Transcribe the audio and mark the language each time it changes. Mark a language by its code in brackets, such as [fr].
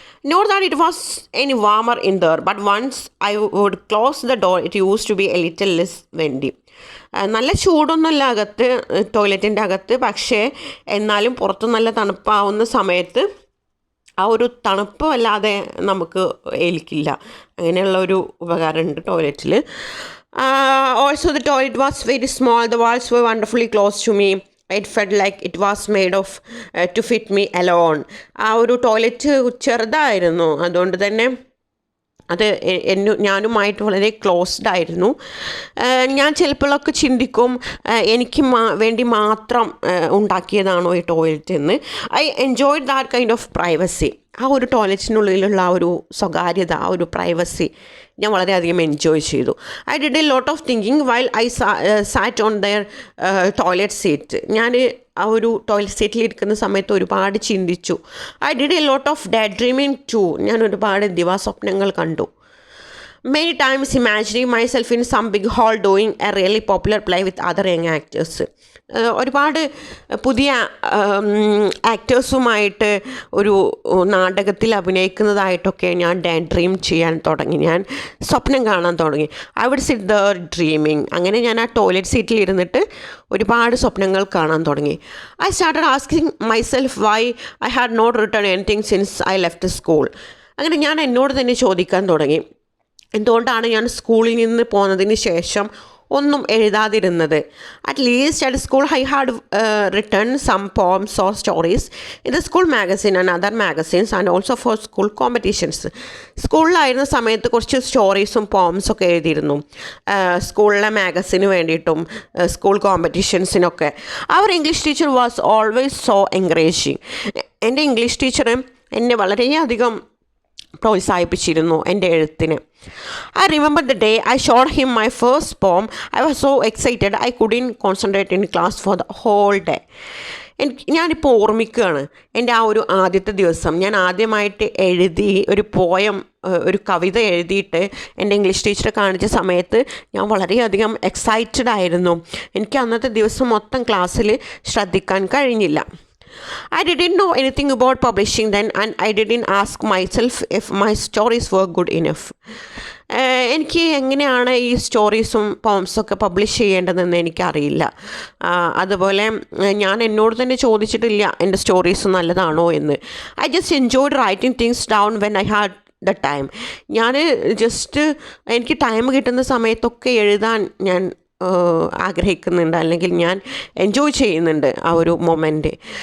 [en] Not that it was any warmer in there, but once I would close the door, it used to be a little less windy. [ml] നല്ല ചൂടൊന്നുമില്ല അകത്ത്, ടോയ്ലറ്റിൻ്റെ അകത്ത്. പക്ഷേ എന്നാലും പുറത്ത് നല്ല തണുപ്പാവുന്ന സമയത്ത് ആ ഒരു തണുപ്പ് വല്ലാതെ നമുക്ക് ഏൽക്കില്ല. അങ്ങനെയുള്ള ഒരു ഉപകാരമുണ്ട് ടോയ്ലറ്റിൽ. [en] Also the toilet was very small. The walls were wonderfully close to me. It felt like it was made of to fit me alone. [ml] ആ ഒരു ടോയ്ലറ്റ് ചെറുതായിരുന്നു, അതുകൊണ്ട് തന്നെ അത് ഞാനുമായിട്ട് വളരെ ക്ലോസ്ഡ് ആയിരുന്നു. ഞാൻ ചിലപ്പോഴൊക്കെ ചിന്തിക്കും, എനിക്ക് വേണ്ടി മാത്രം ഉണ്ടാക്കിയതാണോ ഈ ടോയ്ലറ്റ് എന്ന്. [en] I enjoyed that kind of privacy. [ml] ആ ഒരു ടോയ്ലറ്റിനുള്ളിലുള്ള ആ ഒരു സ്വകാര്യത, ആ ഒരു പ്രൈവസി ഞാൻ വളരെയധികം എൻജോയ് ചെയ്തു. [en] I did a lot of thinking while I sat on their toilet seat. [ml] ഞാൻ ആ ഒരു ടോയ്ലറ്റ് സീറ്റിൽ ഇരിക്കുന്ന സമയത്ത് ഒരുപാട് ചിന്തിച്ചു. [en] I did a lot of day dreaming too. [ml] ഞാൻ ഒരുപാട് ദിവാസ്വപ്നങ്ങൾ കണ്ടു. [en] Many times imagining myself in some big hall doing a really popular play with other young actors. [ml] ഒരുപാട് പുതിയ ആക്ടേഴ്സുമായിട്ട് ഒരു നാടകത്തിൽ അഭിനയിക്കുന്നതായിട്ടൊക്കെ ഞാൻ ഡ്രീം ചെയ്യാൻ തുടങ്ങി. ഞാൻ സ്വപ്നം കാണാൻ തുടങ്ങി. [en] I would sit there dreaming. [ml] അങ്ങനെ ഞാൻ ആ ടോയ്ലറ്റ് സീറ്റിൽ ഇരുന്നിട്ട് ഒരുപാട് സ്വപ്നങ്ങൾ കാണാൻ തുടങ്ങി. [en] I started asking myself why I had not written anything since I left school. [ml] അങ്ങനെ ഞാൻ എന്നോട് തന്നെ ചോദിക്കാൻ തുടങ്ങി, എന്തുകൊണ്ടാണ് ഞാൻ സ്കൂളിൽ നിന്ന് പോന്നതിന് ശേഷം ഒന്നും എഴുതാതിരുന്നത്. [en] At least at school I had written some poems or stories in the school magazine and other magazines and also for school competitions. [ml] സ്കൂളിലായിരുന്ന സമയത്ത് കുറച്ച് സ്റ്റോറീസും പോംസൊക്കെ എഴുതിയിരുന്നു, സ്കൂളിലെ മാഗസിന് വേണ്ടിയിട്ടും school കോമ്പറ്റീഷൻസിനൊക്കെ. [en] Our English teacher was always so encouraging. [ml] എൻ്റെ English teacher എന്നെ വളരെയധികം പ്രോത്സാഹിപ്പിച്ചിരുന്നു എൻ്റെ എഴുത്തിന്. [en] I remember the day I showed him my first poem. I was so excited I couldn't concentrate in class for the whole day. [ml] ഞാനിപ്പോൾ ഓർമ്മിക്കുകയാണ് എൻ്റെ ആ ഒരു ആദ്യത്തെ ദിവസം. ഞാൻ ആദ്യമായിട്ട് എഴുതി ഒരു പോയം, ഒരു കവിത എഴുതിയിട്ട് എൻ്റെ ഇംഗ്ലീഷ് ടീച്ചറെ കാണിച്ച സമയത്ത് ഞാൻ വളരെയധികം എക്സൈറ്റഡ് ആയിരുന്നു. എനിക്ക് അന്നത്തെ ദിവസം മൊത്തം ക്ലാസ്സിൽ ശ്രദ്ധിക്കാൻ കഴിഞ്ഞില്ല. [en] I didn't know anything about publishing then, and I didn't ask myself if my stories were good enough. [ml] എനിക്ക് എങ്ങനെയാണ് ഈ സ്റ്റോറീസും പോംസൊക്കെ പബ്ലിഷ് ചെയ്യേണ്ടതെന്ന് എനിക്കറിയില്ല. അതുപോലെ ഞാൻ എന്നോട് തന്നെ ചോദിച്ചിട്ടില്ല എൻ്റെ സ്റ്റോറീസ് നല്ലതാണോ എന്ന്. [en] I just enjoyed writing things down when I had the time. [ml] ഞാൻ ജസ്റ്റ് എനിക്ക് ടൈം കിട്ടുന്ന സമയത്തൊക്കെ എഴുതാൻ ഞാൻ ആഗ്രഹിക്കുന്നുണ്ട്, അല്ലെങ്കിൽ ഞാൻ എൻജോയ് ചെയ്യുന്നുണ്ട് ആ ഒരു മൊമെൻറ്റ്.